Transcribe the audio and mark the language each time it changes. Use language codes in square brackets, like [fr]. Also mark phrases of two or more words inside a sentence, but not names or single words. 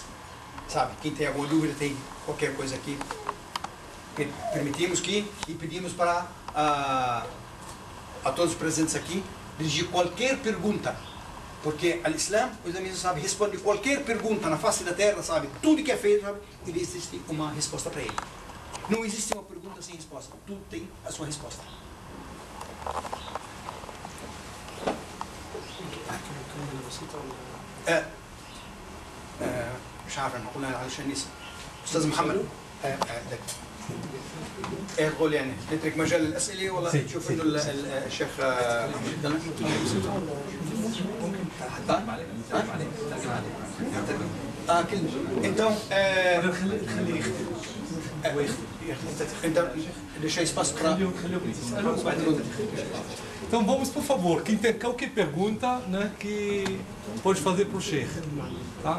[pt] Sabe, quem tem alguma dúvida, tem qualquer coisa aqui, permitimos que e pedimos para a todos os presentes aqui dirigir qualquer pergunta, porque o Islã, os amigos sabem, responde qualquer pergunta na face da terra, sabe, tudo que é feito, sabe, ele existe uma resposta para ele. Não existe uma pergunta sem resposta, tudo tem a sua resposta. [ar] مش عارف احنا قلنا علشان نسأل استاذ محمد قول يعني نترك مجال الاسئله ولا تشوف انه الشيخ [pt] então então deixa espaço para Então vamos, por favor, quem tem qualquer pergunta, né, que pode fazer para o Sheikh, tá?